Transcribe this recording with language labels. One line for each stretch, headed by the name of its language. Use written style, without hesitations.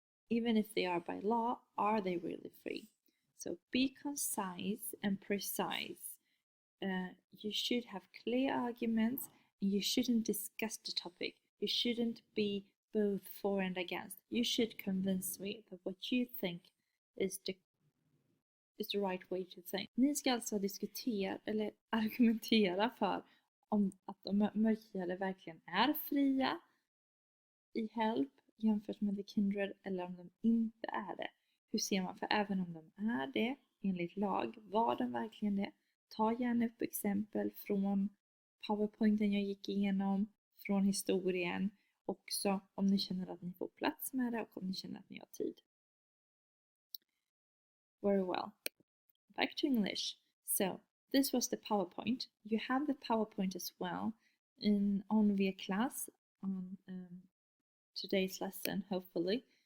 English: Even if they are by law, are they really free? So be concise and precise. You should have clear arguments, and you shouldn't discuss the topic. You shouldn't be both for and against. You should convince me that what you think is the right way to think.
Swedish: Ni ska alltså diskutera eller argumentera för om att de mörkhyade verkligen är fria i help jämfört med The Kindred, eller om de inte är det. Hur ser man? För även om de är det enligt lag, var de verkligen det? Ta gärna upp exempel från PowerPointen jag gick igenom, från historien, också om ni känner att ni får plats med det och om ni känner att ni har tid.
English: Very well. Back to English. So this was the PowerPoint. You have the PowerPoint as well on via class on today's lesson, hopefully.